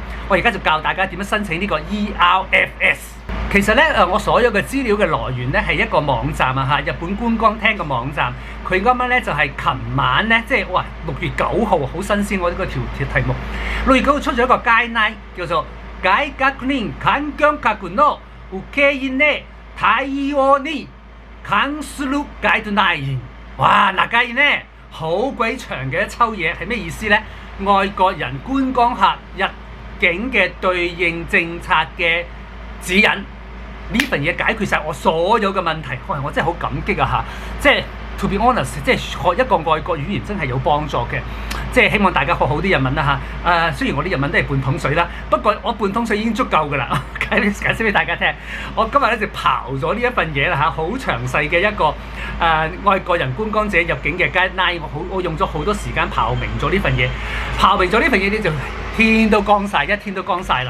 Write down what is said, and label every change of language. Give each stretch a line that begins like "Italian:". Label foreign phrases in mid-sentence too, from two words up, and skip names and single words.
Cantonese: 我而家就教大家點樣申請呢個 ERFS。其實咧我所有嘅資料嘅來源咧係一個網站啊嚇，日本觀光廳嘅網站。佢啱啱咧就係琴晚咧，即係哇6月9號好新鮮喎呢個條題目。6月9號出咗一個 guideline 叫做
Japanese: 外國人観光客の受け入れ対応に関するガイドライン。
Cantonese: 哇嗱，介意呢好鬼長嘅一抽嘢係咩意思咧？外國人觀光客入境嘅對應政策嘅指引。呢份嘢解決晒我所有嘅問題，我真係好感激啊嚇！即係
English: to be honest，
Cantonese: 即係學一個外國語言真係有幫助嘅。即係希望大家學好啲日文啦嚇。雖然我啲日文都係半桶水啦，不過我半桶水已經足夠㗎啦。解釋俾大家聽。我今日咧就刨咗呢一份嘢啦嚇，好詳細嘅一個外國人觀光者入境嘅 guideline， 我用咗好多時間刨明咗呢份嘢，刨明咗呢份嘢咧就天都光晒，一天都光晒啦。